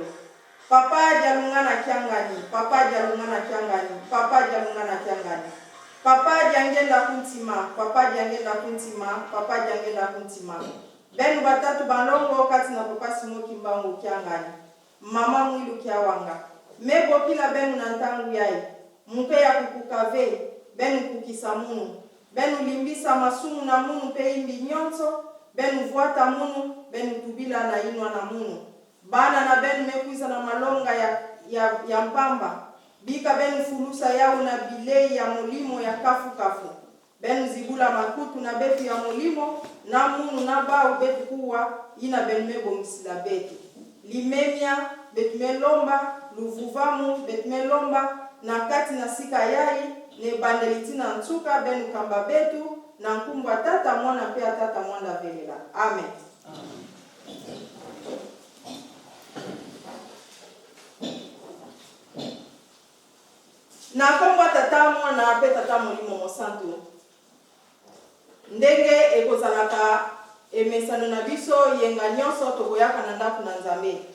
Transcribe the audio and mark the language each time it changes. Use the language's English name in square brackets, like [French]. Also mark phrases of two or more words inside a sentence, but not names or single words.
[Kongo] Papa jalungana kiangani, papa jalungana kiangani, papa jalungana kiangani. Papa jangenda kuntima, papa jangenda kuntima, papa jangenda kuntima. Benu batatu banlongo kati na papa simo kimbangu kiangani. Mama mwilu kiawanga. Mebo kila benu na ntangu yai. Mpe ya kukukave, benu kukisa munu. Benu limbisa masumu na munu pe imbi nyonso. Benu vuata munu, benu tubila na inwa na munu. Bana na benu mekuiza na malonga ya mpamba. Bika benu fulusa yao na bilei ya molimo ya kafu kafu. Benu zibula makutu na betu ya molimo. Na munu na bau betu kuwa ina benu mebo misila betu. Limemia betu melomba, luvuvamu betu melomba. Na kati na sika yai, ne bandelitina ntuka benu kamba betu. Na nkumbwa tata mwana pe tata mwanda velela. Amen. Na kombwa tata mwana pe tata molimo mosantu. [Lingala] Ndenge ekozalaka emesano na biso yenga nyonso tokoyaka na ndaku na Nzambe.